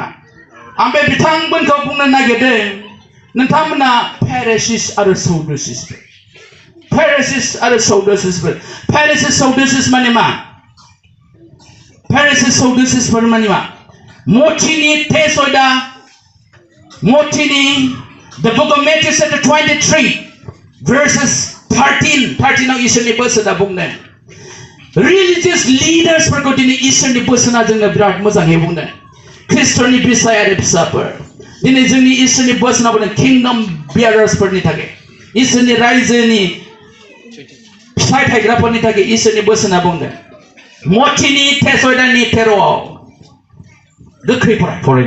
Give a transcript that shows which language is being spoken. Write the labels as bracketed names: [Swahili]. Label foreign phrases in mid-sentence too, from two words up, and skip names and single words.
[Bodo] आं बे बिथांमोनखौ बुंनो नागिरदों नोंथांमोना Pharisees आरो Sadduceesफोर. Pharisees आरो Sadduceesफोर. Pharisees Sadducees माने मा? Pharisees Sadduceesफोर माने मा? मथिनि तेसयदा मथिनि [English] the book of Matthew chapter 23 verses 13 [Bodo] इसोरनि बोसोना बुंदों. [English] Religious leaders [Bodo] फोरखौ दिनै इसोरनि बोसोना जोंनो बिराद मोजाङै बुंदों. ख्रिस्ट'नि फिसायारि फिसाफोर दिनै जोंनि इसोरनि बोसोना बुंदों [English] kingdom bearers [Bodo] फोरनि थाखाय इसोरनि रायजोनि फिथाइ थायग्राफोरनि थाखाय इसोरनि बोसोना बुंदों. मथिनि तेसयदानि 13आव गोख्रै फरायनो